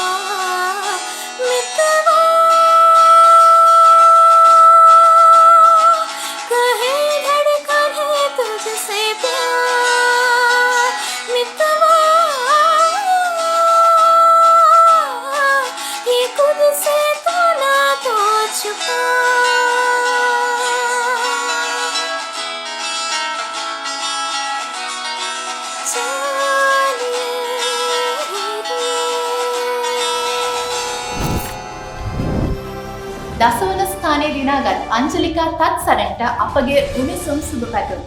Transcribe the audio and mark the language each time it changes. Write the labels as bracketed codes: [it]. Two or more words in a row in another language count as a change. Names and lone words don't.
[hi] मितवा कहे धड़कन है तुझसे प्यार मितवा ये खुद से तो ना तो छुपा [si] දසවන ස්ථානයේ දිනාගත් අංජලිකා තත්සරන්ට අපගේ උණුසුම් සුබ පැතුම්.